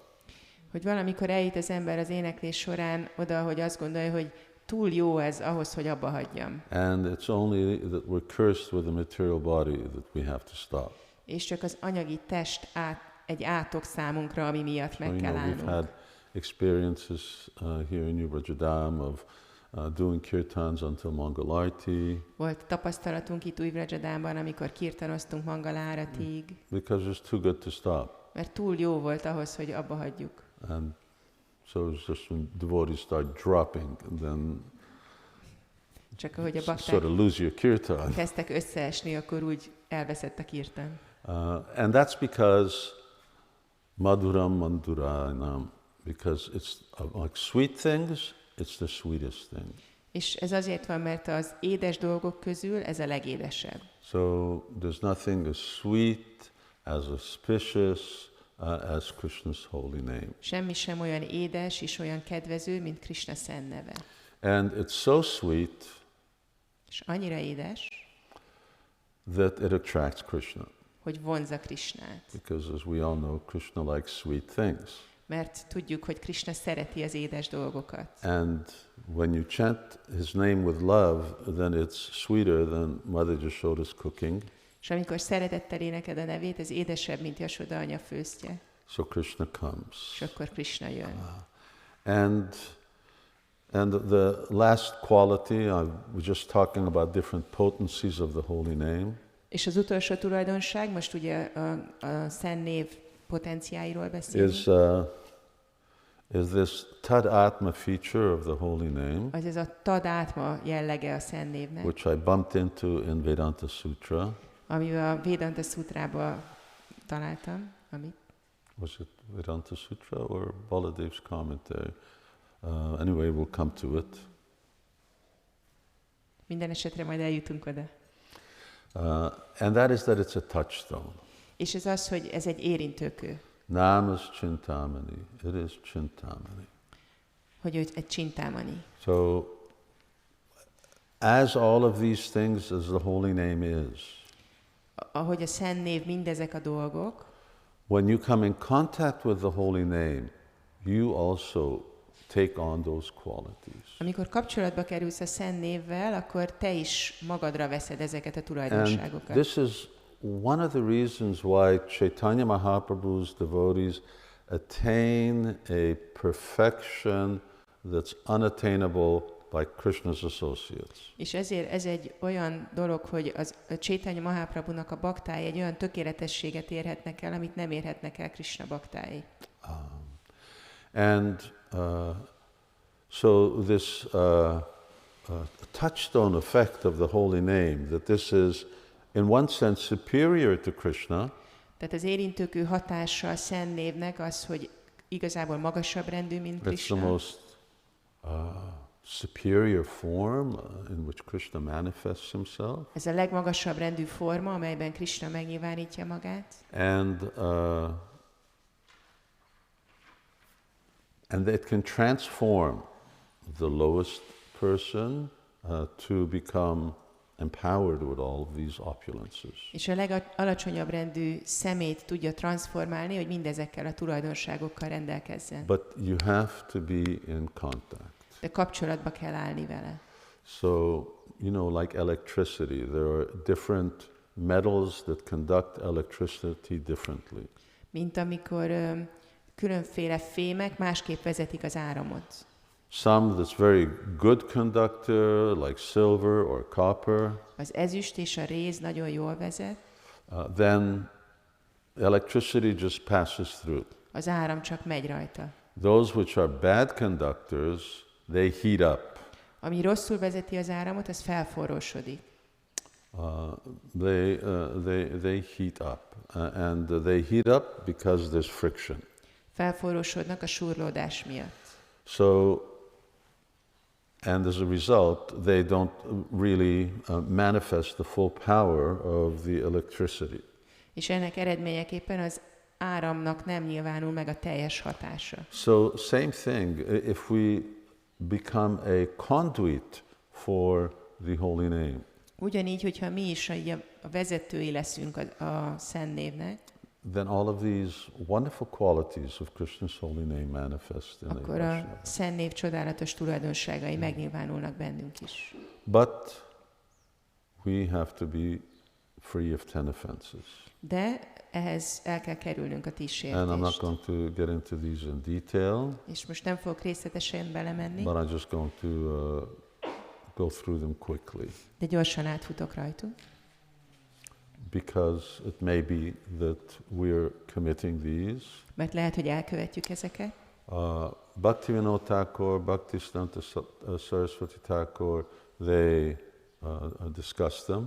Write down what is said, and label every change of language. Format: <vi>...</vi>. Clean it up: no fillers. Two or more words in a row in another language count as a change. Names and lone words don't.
<hu>hogy valamikor eljut az ember az éneklés során oda, hogy azt gondolja, hogy túl jó ez ahhoz, hogy abba hagyjam.</hu> <en>And it's only that we're cursed with a material body that we have to stop.</en> <hu>És csak az anyagi test egy átok számunkra, ami miatt meg kell</hu> <en>We've</en> <hu>állnunk.</hu> <en>had experiences here in New Vrajadam of doing kirtans until Mangal Arti,</en> <hu>Volt tapasztalatunk itt új Vrajadámban, amikor kirtanoztunk Mangaláratig,</hu> <en>because it's too good to stop.</en> <hu>mert túl jó volt ahhoz, hogy abba hagyjuk.</hu> <en>And so it's just when devotees start dropping, and then</en> <hu>Csak ahogy a</hu> <en>sort</en> <hu>bakták</hu> <en>of lose your kirtan.</en> <hu>kezdtek összeesni, akkor úgy elveszett a kirtan.</hu> <en>And that's because</en> <sa>Madhuram Mandurayanam,</sa> <en>because it's like sweet things, it's the sweetest thing.</en> <hu>És ez azért van, mert az édes dolgok közül ez a legédesebb.</hu> <en>So there's nothing as sweet, as auspicious as Krishna's holy name.</en> <hu>Semmi sem olyan édes és olyan kedvező, mint Krishna szent neve.</hu> <en>And it's so sweet</en> <hu>És annyira édes,</hu> <en>that it attracts Krishna.</en> <hu>hogy vonzza Krishnát.</hu> <en>Because as we all know, Krishna likes sweet things.</en> <hu>Mert tudjuk, hogy Krishna szereti az édes dolgokat.</hu> <en>And when you chant his name with love, then it's sweeter than Mother Yashoda's cooking.</en> <hu>És És amikor szeretettel éneked a nevét, ez édesebb, mint Jasoda anya főztje.</hu> <en>So Krishna comes.</en> <hu>És akkor Krishna jön.</hu> <en>And the last quality, I was just talking about different potencies of the holy name.</en> <hu>És az utolsó tulajdonság, most ugye a szent név potenciáiról beszélünk.</hu> <en>Is this</en> <sa>tad atma</sa> <en>feature of the holy name,</en> <hu>Az ez a</hu> <sa>tad átma</sa> <hu>jellege a szent névnek,</hu> <en>which I bumped into in Vedanta Sutra.</en> <hu>amivel a Vedanta Sutrába találtam. Amit?</hu> <en>Was it Vedanta Sutra or Baladev's commentary? Anyway, we'll come to it.</en> <hu>Minden esetre majd eljutunk oda.</hu> <en>And that is that it's a touchstone.</en> <hu>És ez az, hogy ez egy érintőkő.</hu> <en>Nam is Chintamani. It is Chintamani.</en> <hu>Hogy egy csintámani.</hu> <en>So, as all of these things as the holy name is,</en> <hu>ahogy a szent név mindezek a dolgok,</hu> <en>when you come in contact with the holy name, you also take on those qualities.</en> <hu>Amikor kapcsolatba kerülsz a szent névvel, akkor te is magadra veszed ezeket a tulajdonságokat.</hu> <en>And this is one of the reasons why Chaitanya Mahaprabhu's devotees attain a perfection that's unattainable by Krishna's associates.</en> <hu>És ezért ez egy olyan dolog, hogy a Chaitanya Mahaprabhunak a baktái egy olyan tökéletességet érhetnek el, amit nem érhetnek el Krishna baktái.</hu> <en>So this touchstone effect of the holy name, that this is in one sense superior to Krishna.</en> <hu>Tehát az érintőkő hatása a szent névnek az, hogy igazából magasabb rendű, mint Krishna.</hu> <en>It's the most superior form in which Krishna manifests himself.</en> <hu>Ez a legmagasabb rendű forma, amelyben Krishna megnyilvánítja magát.</hu> <en>And it can transform the lowest person to become empowered with all of these opulences.</en> <hu>És a legalacsonyabb rendű szemét tudja transformálni, hogy mindezekkel a tulajdonságokkal rendelkezzen.</hu> <en>But you have to be in contact.</en> <hu>De kapcsolatba kell állni vele.</hu> <en>So, you know, like electricity, there are different metals that conduct electricity differently.</en> <hu>Mint amikor különféle fémek másképp vezetik az áramot.</hu> <en>Some that's very good conductor, like silver or copper.</en> <hu>Az ezüst és a réz nagyon jól vezet.</hu> <en>Then electricity just passes through.</en> <hu>Az áram csak megy rajta.</hu> <en>Those which are bad conductors, they heat up.</en> <hu>Ami rosszul vezeti az áramot, az felforrósodik.</hu> <en>They heat up, and they heat up because there's friction.</en> <hu>Felforrósodnak a súrlódás miatt.</hu> <en>So, and as a result, they don't really manifest the full power of the electricity.</en> <hu>És ennek eredményeképpen az áramnak nem nyilvánul meg a teljes hatása.</hu> <en>So, same thing, if we become a conduit for the holy name.</en> <hu>Ugyanígy, hogyha mi is a vezetői leszünk a szent névnek,</hu> <en>then all of these wonderful qualities of Krishna's holy name manifest in</en> <hu>akkor a szent név csodálatos tulajdonságai megnyilvánulnak bennünk is.</hu> <en>But we have to be free of 10 offenses.</en> <hu>De ehhez el kell kerülnünk a 10</hu> <en>And I'm not</en> <hu>sértést.</hu> <en>going to get into these in detail,</en> <hu>És most nem fogok részletesen belemenni,</hu> <en>but I'm just going to go through them quickly.</en> <hu>de gyorsan átfutok rajtuk.</hu> <en>Because it may be that we're committing these.</en> <hu>Mert lehet, hogy elkövetjük ezeket.</hu> <en>Bhaktivinoda Thakur, Bhaktisiddhanta Saraswati Thakur, they discuss them.</en>